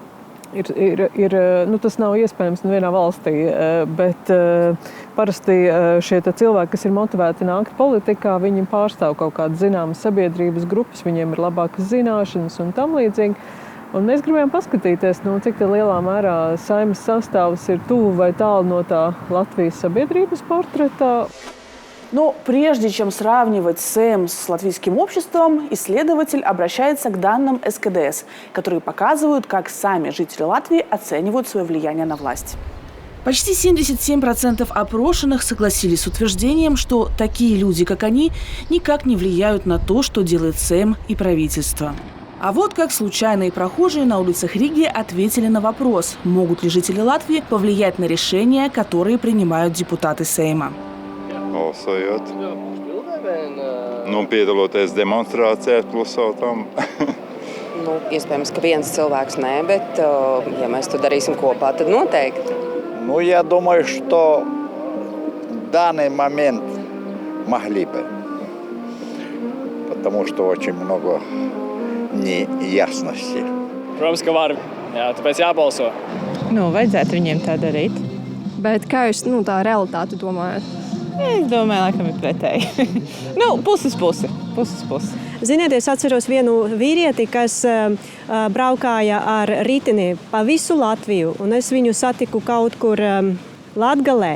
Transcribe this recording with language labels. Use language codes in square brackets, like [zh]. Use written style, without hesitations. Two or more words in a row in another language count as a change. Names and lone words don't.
[lv] Tas nav iespējams nevienā valstī, bet parasti šie cilvēki, kas ir motivēti nākt politikā, viņi pārstāv kaut kādas zināmas sabiedrības grupas, viņiem ir labākas zināšanas un tam līdzīgi. Un mēs gribējām paskatīties, cik lielā mērā Saimas sastāvs ir tuvu vai tālu no tā Latvijas sabiedrības portretā. [ru] Но прежде чем сравнивать Сейм с латвийским обществом, исследователь обращается к данным СКДС, которые показывают, как сами жители Латвии оценивают свое влияние на власть. Почти 77% опрошенных согласились с утверждением, что такие люди, как они, никак не влияют на то, что делает Сейм и правительство. А вот как случайные прохожие на улицах Риги ответили на вопрос, могут ли жители Латвии повлиять на решения, которые принимают депутаты Сейма. [lv] Balsojot, piedaloties demonstrācijās, klusot tam. Iespējams, ka viens cilvēks nē, bet ja mēs to darīsim kopā, tad noteikti. [ru] Я думаю, что в данный момент могли бы, потому что очень много неясностей. [lv] Protams, ka var. Jā, tāpēc jābalso. Vajadzētu viņiem tā darīt. Bet kā jūs tā realitāti domājat? Es domāju, laikam ir pretēji. Puses. Ziniet, es atceros vienu vīrieti, kas braukāja ar riteni pa visu Latviju, un es viņu satiku kaut kur Latgalē.